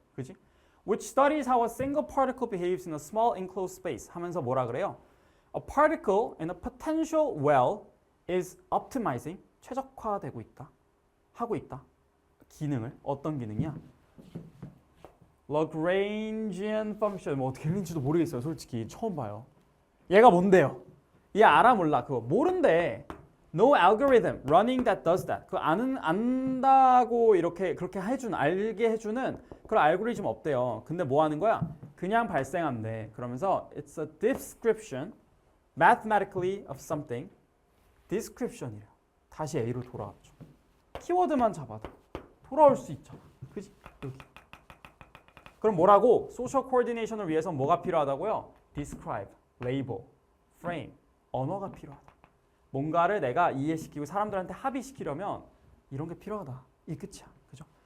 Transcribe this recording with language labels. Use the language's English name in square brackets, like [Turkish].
[Korean] 그지? [English] Which studies how a single particle behaves in a small enclosed space. [Korean] 하면서 뭐라 그래요? [English] A particle in a potential well is optimizing [Korean] 최적화되고 있다. 하고 있다. 기능을. 어떤 기능이야? [English] Lagrangian function. [Korean] 뭐 어떻게 읽는지도 모르겠어요. 솔직히 처음 봐요. 얘가 뭔데요? 얘 알아 몰라? 그거 모른대. [English] No algorithm running that does that. [Korean] 그 안다고 이렇게 그렇게 알게 해주는 그런 알고리즘 없대요. 근데 뭐 하는 거야? 그냥 발생한대. 그러면서 [English] it's a description mathematically of something. [Korean] description이래요. 다시 A로 돌아왔죠. 키워드만 잡아도 돌아올 수 있잖아. 그지? 여기. 그럼 뭐라고? social coordination을 위해서 뭐가 필요하다고요? [English] describe, label, frame. [Korean] 언어가 필요하다. 뭔가를 내가 이해시키고 사람들한테 합의시키려면 이런 게 필요하다. 이 끝이야. 그죠?